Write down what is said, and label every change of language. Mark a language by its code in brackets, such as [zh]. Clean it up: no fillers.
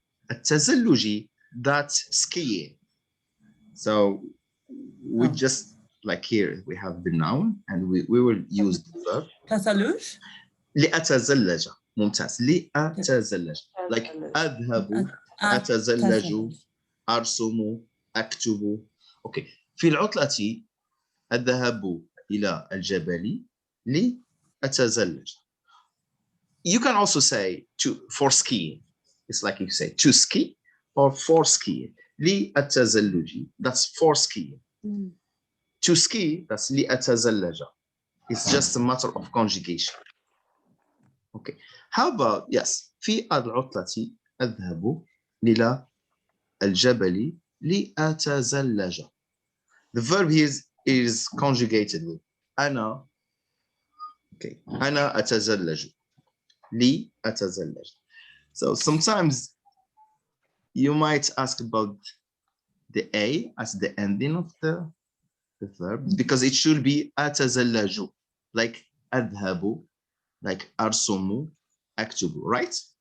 [en] التزلجي, that's skiing. So we just, like here, we have the noun and we will use the verb. [ar] تزلج. لأتزلج. ممتاز. لأتزلج. [en] Like [ar] أذهب، أتزلج، أرسم، أكتب. [en] Okay. [ar] في العطلة أذهب إلى الجبل لأتزلج. [en] You can also say for skiing. It's like you say to ski or for skiing. لأتزلج, that's for skiing. To ski, that's لأتزلج. It's just a matter of conjugation. Okay. How about, yes, [ar] في العطلة أذهب إلى الجبل لأتزلج. [en] The verb here is conjugated with أنا. Okay. [ar] أنا أتزلج. لأتزلج. [en] So sometimes you might ask about the A as the ending of the verb, because it should be أتزلج, like أذهب, like أرسم, أكتب, right?